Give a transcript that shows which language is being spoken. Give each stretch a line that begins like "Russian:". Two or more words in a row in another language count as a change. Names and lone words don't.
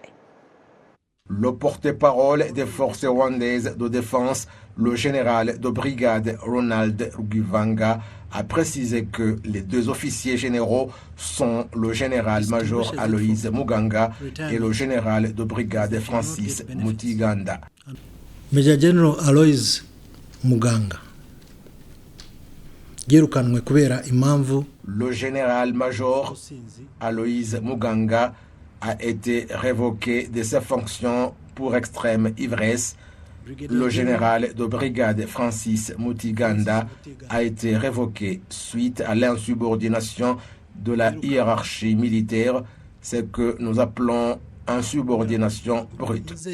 French: Le porte-parole des forces rwandaises de défense, le général de brigade Ronald Rugwivanga, a précisé que les 2 officiers généraux sont le général-major Aloys Muganga et le général de brigade Francis Mutiganda.
English: Major General
Kinyarwanda: Aloys Muganga yirukanwe kubera impamvu.
French: Le général-major Aloys Muganga a été révoqué de ses fonctions pour extrême ivresse. Le général de brigade Francis Mutiganda a été révoqué suite à l'insubordination de la hiérarchie militaire, ce que nous appelons insubordination brute.